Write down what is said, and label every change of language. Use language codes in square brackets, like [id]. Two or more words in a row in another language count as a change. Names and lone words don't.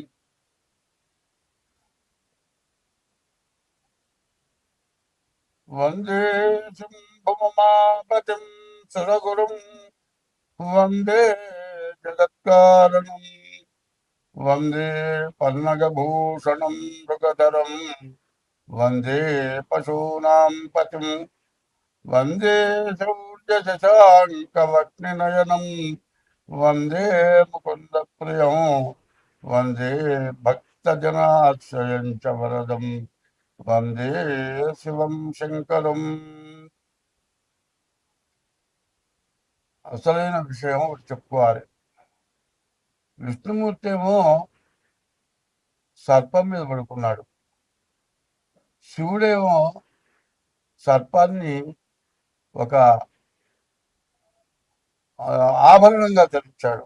[sa] वंदे शंभुमापतिं सुरगुरुं वंदे जगत्कारणं वंदे पन्नगभूषणं मृगधरं वंदे पशूनां पतिं वंदे शौर्यशशाङ्कवक्निनयनं वंदे मुकुन्दप्रियं वंदे भक्तजनाश्रयं च वरदं वंदे शिवं శంకరం. [te] అసలైన విషయం ఒకటి చెప్పుకోవాలి. విష్ణుమూర్తి ఏమో సర్పం మీద పడుకున్నాడు. శివుడేమో సర్పాన్ని ఒక ఆభరణంగా ధరించాడు.